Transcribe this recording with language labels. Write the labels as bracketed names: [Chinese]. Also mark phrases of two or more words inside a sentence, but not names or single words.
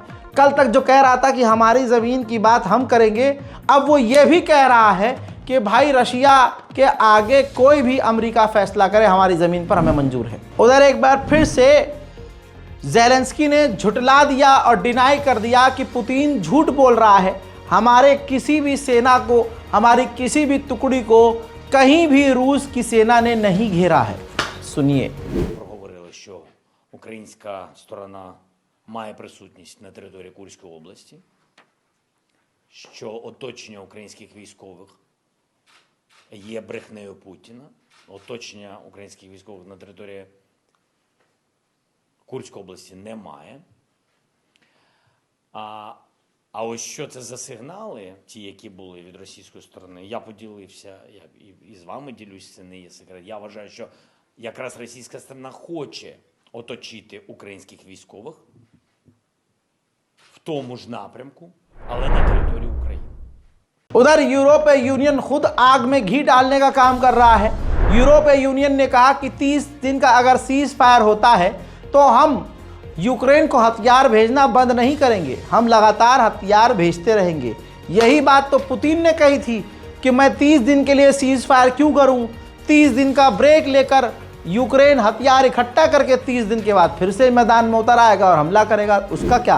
[Hindi] कल तक जो कह रहा था कि हमारी ज़मीन की बात हम करेंगे, अब वो ये भी कह रहा है कि भाई रशिया के आगे कोई भी अमेरिका फैसला करे, हमारी ज़मीन पर हमें मंजूर है। उधर एक बार फिर से ज़ेलेंस्की ने झुटला दिया और डिनाई कर दिया कि पुतिन झूठ बोल रहा है। हमारे किसी भी सेना को, हमारी किसी भी टुकड़ी को कहीं भी रूस की सेना ने नहीं घेरा है। सुनिए। [Ukrainian] Проговорили, що українська сторона має присутність на території Курської області, що оточення українських військових є брехнею Путіна, оточення українських військових на території Курської області немає. А ось що це за сигнали, ті, які були від російської сторони, я поділився, я і з вами ділюсь, це не є секрет. Я вважаю, що якраз російська сторона хоче оточити українських військових в тому ж напрямку, але на території України. [Hindi] उधर यूरोपीय यूनियन खुद आग में घी डालने का काम कर रहा है। यूरोपीय यूनियन ने कहा कि 30 दिन का अगर [English] cease fire [Hindi] होता है तो हम यूक्रेन को हथियार भेजना बंद नहीं करेंगे, हम लगातार हथियार भेजते रहेंगे। यही बात तो पुतिन ने कही थी कि मैं 30 दिन के लिए [English] cease fire [Hindi] क्यों करूं, 30 दिन का ब्रेक लेकर यूक्रेन हथियार इकट्ठा करके 30 दिन के बाद फिर से मैदान में उतर आएगा और हमला करेगा, उसका क्या।